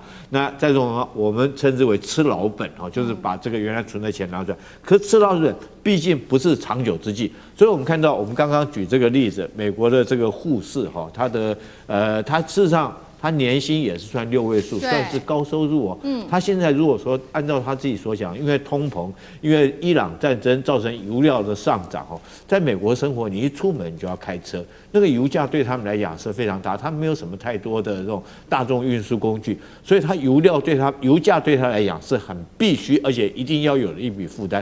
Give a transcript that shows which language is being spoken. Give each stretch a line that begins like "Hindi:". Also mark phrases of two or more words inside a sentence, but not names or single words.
Chinese: 那在这種我們稱之為吃老本哈，就是把這個原來存的錢拿出來。可是吃老本畢竟不是長久之計，所以我們看到我們剛剛舉這個例子，美國的這個護士哈，他事實上。他年薪也是算6位數，算是高收入哦。他現在如果說按照他自己所講，因為通膨，因為伊朗戰爭造成油料的上漲哦，在美國生活，你一出門你就要開車，那個油價對他們來講是非常大，他們沒有什麼太多的這種大眾運輸工具，所以油價對他來講是很必須，而且一定要有的一筆負擔。